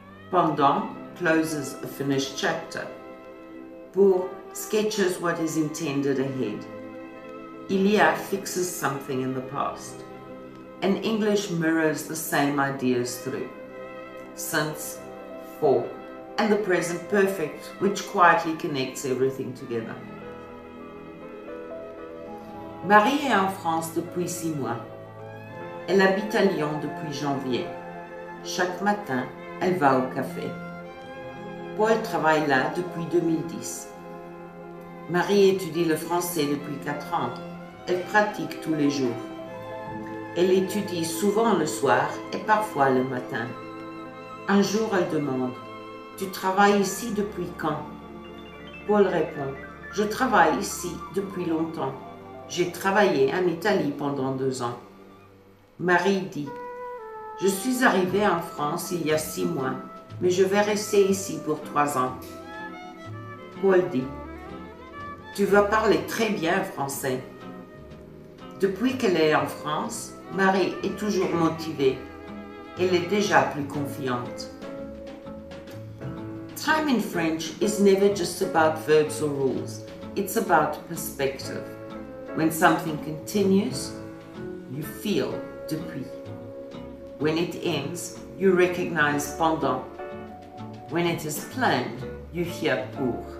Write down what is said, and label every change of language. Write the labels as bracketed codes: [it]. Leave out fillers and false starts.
[en] Pendant closes a finished chapter. Pour sketches what is intended ahead. Il y a fixes something in the past. And English mirrors the same ideas through. Since, for, and the present perfect, which quietly connects everything together. [fr] Marie est en France depuis 6 mois. Elle habite à Lyon depuis janvier. Chaque matin, elle va au café. Paul travaille là depuis 2010. Marie étudie le français depuis 4 ans. Elle pratique tous les jours. Elle étudie souvent le soir et parfois le matin. Un jour, elle demande « Tu travailles ici depuis quand ?» Paul répond « Je travaille ici depuis longtemps. J'ai travaillé en Italie pendant 2 ans. » Marie dit « Je suis arrivée en France il y a 6 mois, mais je vais rester ici pour 3 ans. » Paul dit « Tu vas parler très bien français. » Depuis qu'elle est en France, Marie est toujours motivée. Elle est déjà plus confiante. [en] Time in French is never just about verbs or rules. It's about perspective. When something continues, you feel depuis. When it ends, you recognize pendant. When it is planned, you hear pour.